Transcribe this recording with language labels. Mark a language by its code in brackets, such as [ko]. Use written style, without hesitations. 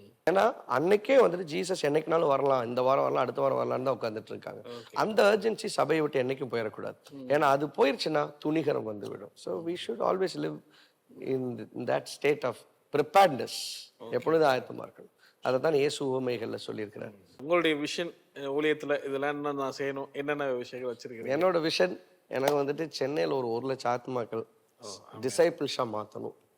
[ta] ஏன்னா அன்னைக்கே வந்துட்டு ஜீசஸ் என்னைக்குனாலும் வரலாம், இந்த வாரம் வரலாம், அடுத்த வாரம் வரலாம்னு தான் உட்காந்துட்டு இருக்காங்க. அந்த அர்ஜென்சி சபையை விட்டு என்னைக்கும் போயிடக்கூடாது. ஏன்னா அது போயிருச்சுன்னா துணிகரம் வந்து விடும். [en] So we should always live in that state of preparedness. [ta] எப்பொழுதும் ஆயத்தமா இருக்கணும். அதை தான் இயேசு உவமைகள்ல சொல்லியிருக்கிறார். உங்களுடைய விஷன் ஊழியத்துல இதெல்லாம் என்ன நான் செய்யணும், என்னென்ன விஷயங்கள் வச்சிருக்கீங்க? என்னோட விஷன் எனக்கு வந்துட்டு சென்னையில் ஒரு 1 லட்சம் ஆத்மாக்கள் டிசைபிள்ஸா மாற்றணும்.